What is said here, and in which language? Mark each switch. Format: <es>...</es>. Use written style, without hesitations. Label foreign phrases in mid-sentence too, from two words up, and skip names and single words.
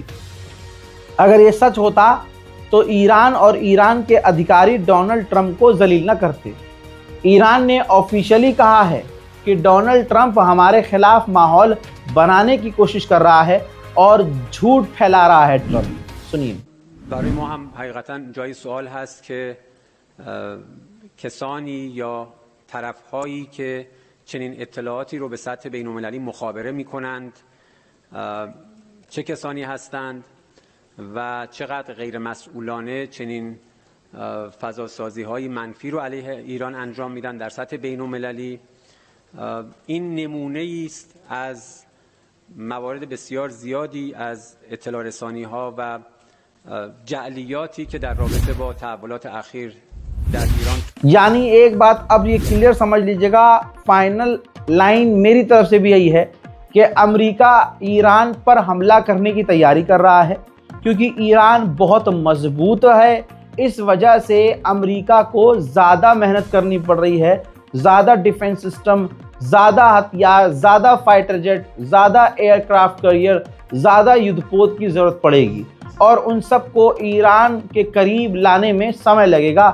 <hi>अगर ये सच होता तो ईरान और ईरान के अधिकारी डोनाल्ड ट्रंप को जलील न करते। ईरान ने ऑफिशियली कहा है कि डोनाल्ड ट्रंप हमारे खिलाफ माहौल बनाने की कोशिश कर रहा है और झूठ फैला रहा है ट्रंप। सुनिए।</hi> <fa>برای ما هم حقیقتاً جای سوال هست که کسانی یا طرف‌هایی که چنین اطلاعاتی رو به سطح بین‌المللی مخابره می‌کنند چه کسانی هستند و چقدر غیر مسئولانه چنین فضاسازی‌های منفی رو علیه ایران انجام میدن در سطح بین‌المللی. این نمونه‌ای است از موارد بسیار زیادی از اطلاع رسانی‌ها و جعلیاتی که در رابطه با تحولات اخیر در ایران.</fa> <hi>यानी एक बात अब ये क्लियर समझ लीजिएगा,</hi> <en>final line</en> <hi>मेरी तरफ से भी यही है कि अमेरिका ईरान पर हमला करने की तैयारी कर रहा है क्योंकि ईरान बहुत मजबूत है। इस वजह से अमेरिका को ज़्यादा मेहनत करनी पड़ रही है, ज़्यादा</hi> <en>defence system,</en> <hi>ज़्यादा हथियार, ज़्यादा</hi> <en>fighter jet,</en> <hi>ज़्यादा</hi> <en>aircraft carrier,</en> <hi>ज़्यादा युद्धपोत की ज़रूरत पड़ेगी और उन सब को ईरान के करीब लाने में समय लगेगा।</hi>